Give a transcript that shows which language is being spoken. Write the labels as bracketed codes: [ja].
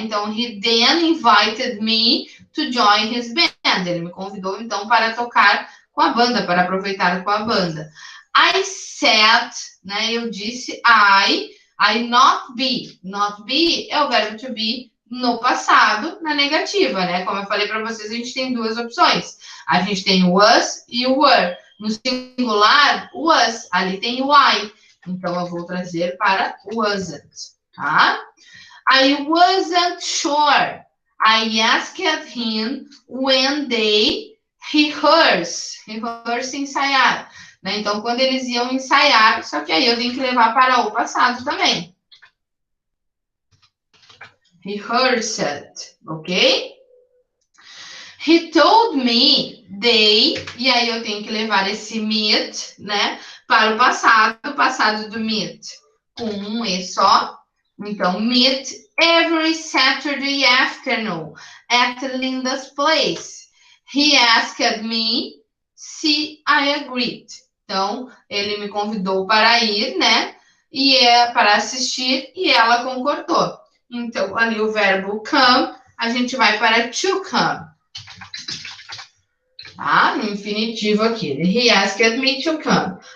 [en] Então, he then invited me to join his band. [pt] Ele me convidou, então, para tocar com a banda, para aproveitar com a banda. [en] I said, né? [pt] Eu disse [en] I not be. [pt] Not be é o verbo to be no passado, na negativa, né? Como eu falei para vocês, a gente tem duas opções. A gente tem o was e o were. No singular, was, ali tem o I. Então, eu vou trazer para wasn't, tá? [en] I wasn't sure. I asked him when they rehearse, ensaiar. Né? [pt] Então, quando eles iam ensaiar, só que aí eu tenho que levar para o passado também. Rehearsed, ok? [en] He told me they, [pt] e aí eu tenho que levar esse meet, né, para o passado do meet, com um E só. [en] Então, meet every Saturday afternoon at Linda's place. He asked me se I agreed. [pt] Então, ele me convidou para ir, né, e para assistir, e ela concordou. Então, ali o verbo come, a gente vai para to come. [en] Tá? [pt] No infinitivo aqui. [en] He asked me to come.